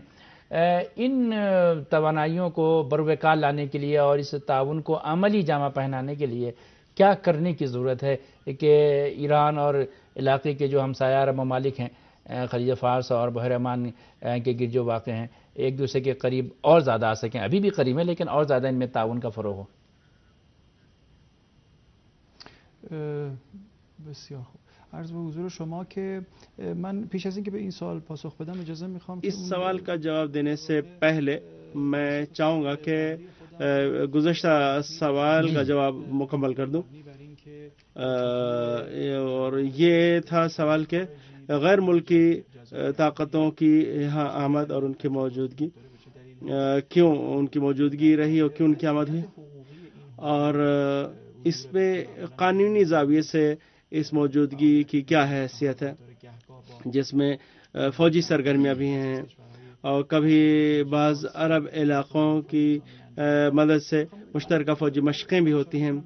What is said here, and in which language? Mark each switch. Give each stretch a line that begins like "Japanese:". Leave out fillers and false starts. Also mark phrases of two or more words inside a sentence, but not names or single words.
Urdu: ان توانائیوں کو بروقار لانے کے لیے اور اس تعاون کو عملی جامہ پہنانے کے لیے کیا کرنے کی ضرورت ہے کہ ایران اور علاقے کے جو ہمسایہ عرب ممالک ہیں، خلیج فارس اور بحر عمان کے گرد جو واقع ہیں، ایک دوسرے کے قریب اور زیادہ آ سکیں؟ ابھی بھی قریب ہیں لیکن اور زیادہ ان میں تعاون کا فروغ ہو۔
Persian: بسیار خوب. عرض به حضور شما که من پیش از اینکه به این سوال پاسخ بدم اجازه میخوام
Urdu: اس سوال کا جواب دینے سے پہلے میں چاہوں گا کہ گزشتہ سوال کا جواب مکمل کر دوں، اور یہ تھا سوال کہ غیر ملکی طاقتوں کی یہاں آمد اور ان کی موجودگی کیوں ان کی موجودگی رہی اور کیوں ان کی آمد ہوئی، اور اس پہ قانونی زاویے سے اس موجودگی کی کیا حیثیت ہے، جس میں فوجی سرگرمیاں بھی ہیں اور کبھی بعض عرب علاقوں کی مدد سے مشترکہ فوجی مشقیں بھی ہوتی ہیں۔